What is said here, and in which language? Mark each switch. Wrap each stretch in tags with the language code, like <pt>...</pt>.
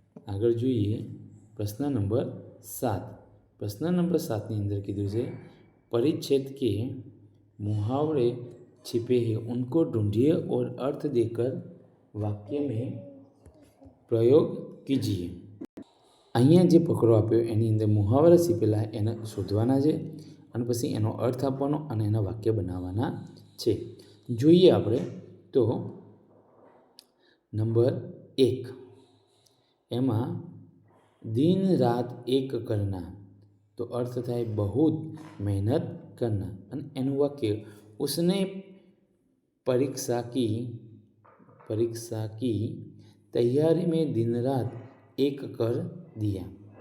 <gu>આગળ જોઈએ પ્રશ્ન નંબર 7। પ્રશ્ન નંબર 7ની અંદર कीधું છે</gu> <hi>परिच्छेद के मुहावरे छिपे हैं उनको ढूंढिए और अर्थ देकर वाक्य में प्रयोग कीजिए।</hi> <gu>અહીંયા જે ફકરો આપ્યો એની અંદર મુહાવરા છીપેલા એને શોધવાના છે અને પછી એનો અર્થ આપવાનો અને એના વાક્ય બનાવવાના છે। જોઈએ આપણે તો નંબર 1 એમાં</gu> <hi>दिन रात एक करना तो अर्थ थाय बहुत मेहनत करना</hi> <gu>અને એનું વાક્ય</gu> <hi>उसने परीक्षा की तैयारी में दिन रात एक कर दिया।</hi>